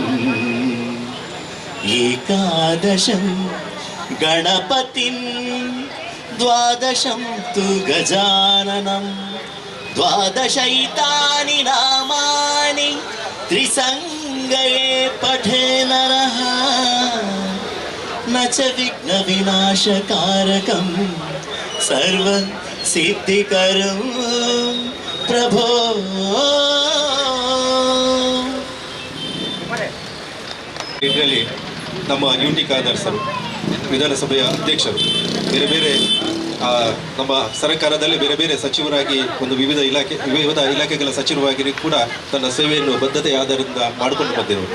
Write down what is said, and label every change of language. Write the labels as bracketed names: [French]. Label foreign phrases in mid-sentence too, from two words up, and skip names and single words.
[Sanskrit] ಏಕಾದಶಂ ಗಣಪತಿಂ ದ್ವಾದಶಂ ತು ಗಜಾನನಂ ದ್ವಾದಶೈತಾನಿ ನಾಮಾನಿ ತ್ರಿಸಂಗಯೇ ಪಠೇ ನರಃ ನ ಚ ವಿಘ್ನ ವಿನಾಶಕಾರಕಂ ಸರ್ವ ಸಿದ್ಧಿಕರಂ ಪ್ರಭೋ. [Kannada] ಇದರಲ್ಲಿ ನಮ್ಮ ಯುಟಿ ಖಾದರ್ ಸರ್, ವಿಧಾನಸಭೆಯ ಅಧ್ಯಕ್ಷರು, ಬೇರೆ ಬೇರೆ ನಮ್ಮ ಸರ್ಕಾರದಲ್ಲಿ ಬೇರೆ ಬೇರೆ ಸಚಿವರಾಗಿ ಒಂದು ವಿವಿಧ ಇಲಾಖೆಗಳ ಸಚಿವರಾಗಿ ಕೂಡ ತನ್ನ ಸೇವೆಯನ್ನು ಬದ್ಧತೆಯ ಆಧಾರದಿಂದ ಮಾಡಿಕೊಂಡು ಬಂದಿರುವರು.